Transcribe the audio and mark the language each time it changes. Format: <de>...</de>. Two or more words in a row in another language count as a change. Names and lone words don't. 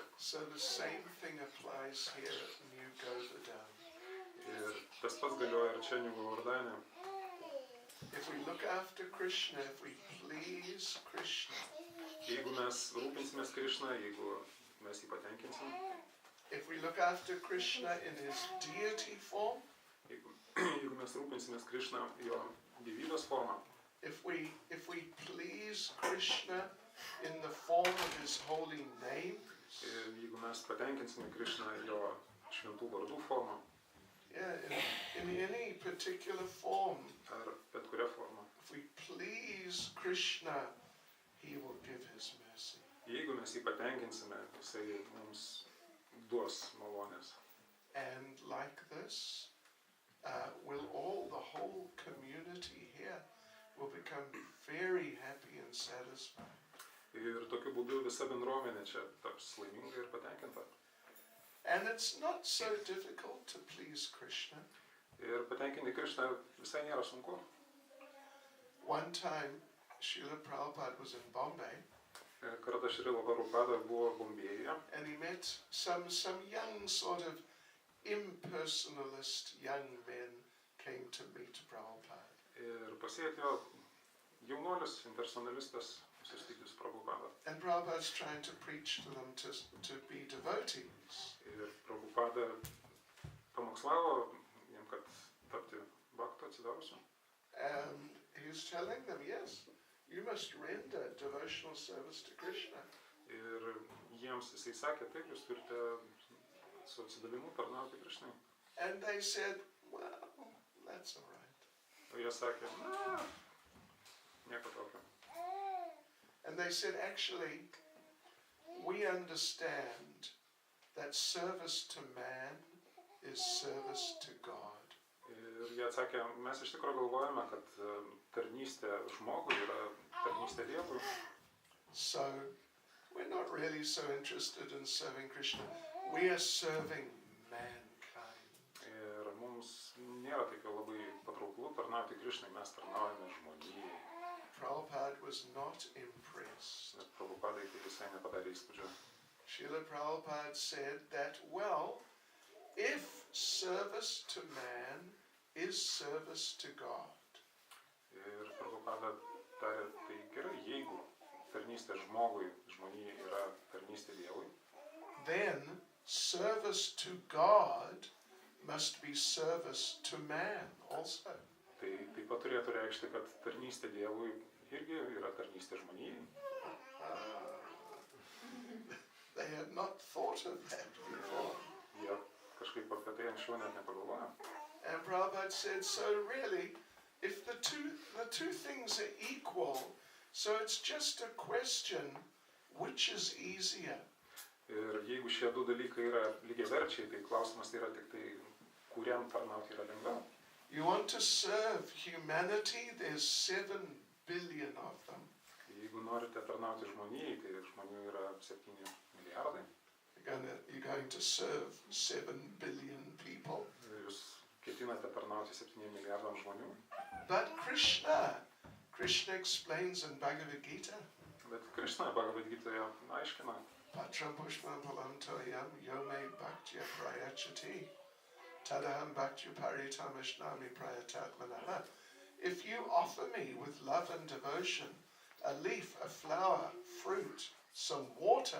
<en>So the same thing applies here at New Govardhan.</en> <lt>Ir tas pats galioja ir čia New Govardhane.</lt> <en>If we look after Krishna, if we please Krishna,</en> <lt>Jeigu mes rūpinsimės Krishna, jeigu mes jį patenkinsim,</lt> <en>if we look after Krishna in his deity form,</en> <lt>jeigu mes rūpinsimės Krishna jo gyvybės formą,</lt> <en>if we please Krishna in the form of his holy names,</en> <lt>ir jeigu mes patenkinsime Krishna jo šventų vardų formą,</lt> <en>in any particular form,</en> <lt>ar bet kurią formą,</lt> <en>if we please Krishna, he will give his mercy.</en> <lt>jeigu mes jį patenkinsime, jisai mums duos malonės.</lt> <en>And like this, will the whole community here will become very happy and satisfied.</en> <lt>Ir tokiu būdu visa bendruomenė čia taps laiminga ir patenkinta.</lt> <en>And it's not so difficult to please Krishna.</en> <lt>Ir patenkinti Krishna visai nėra sunku.</lt> <en>One time, Srila Prabhupada was in Bombay,</en> <lt>Kartą Srila Prabhupada buvo Bombėjuje</lt> <en>and he met some young sort of impersonalist young men came to meet Prabhupada.</en> <lt>ir pasiekė jaunuolis, impersonalistas, susitikti su Prabhupada.</lt> <en>And Prabhupada's trying to preach to them to be devotees.</en> <lt>Ir Prabhupada pamokslavo jiem, kad tapti bhaktu atsidavusiu.</lt> <en>And he was telling them, yes, you must render devotional service to Krishna.</en> <lt>Ir jiems jisai sakė, taip, jūs turite su atsidavimu tarnauti Krishnai.</lt> <en>And they said, well, that's all right.</en> <lt>O jie sakė, na, nieko tokio.</lt> <en>And they said, actually, we understand that service to man is service to God.</en> <lt>Ir jie atsakė, mes iš tikrųjų galvojame, kad tarnystė žmogui yra tarnystė Dievui.</lt> <en>So, we're not really so interested in serving Krishna. We are serving mankind.</en> <lt>Ir mums nėra taip labai patrauklu tarnauti Krishnai, mes tarnaujame žmonijai.</lt> <en>Prabhupada was not impressed.</en> <lt>Bet Prabhupadai tai visai nepadarė įspūdžio.</lt> <en>Srila Prabhupada said that, well, if service to man is service to God,</en> <lt>Ir Prabhupada tarė, tai gerai, jeigu tarnystė žmogui, žmonijai yra tarnystė Dievui,</lt> <en>then service to God must be service to man also.</en> <lt>tai taip pat turėtų reikšti, kad tarnystė Dievui irgi yra tarnystė žmonijai.</lt> <en>They had not thought of that before.</en> <lt>Jie kažkaip apie tai anksčiau net nepagalvojo.</lt> <en>And Prabhupada said, so really, if the two things are equal, so it's just a question, which is easier?</en> <lt>Ir jeigu šie du dalykai yra lygiaverčiai, tai klausimas yra tik tai, kuriam tarnauti yra lengviau.</lt> <en>You want to serve humanity, there's 7 billion of them.</en> <lt>Jeigu norite tarnauti žmonijai, tai žmonių yra 7 milijardai.</lt> <en>you're going to serve 7 billion people.</en> <lt>Jūs ketinate tarnauti 7 milijardams žmonių.</lt> <en>But Krishna explains in Bhagavad Gita,</en> <lt>Bet Krishna Bhagavad Gitoje aiškina,</lt> <sa>Patram pushpam phalam toyam yome bhaktya prayachati tadaham bhaktya paritamashnami prayatatmanaha.</sa> <en>If you offer me with love and devotion a leaf, a flower, fruit, some water,</en>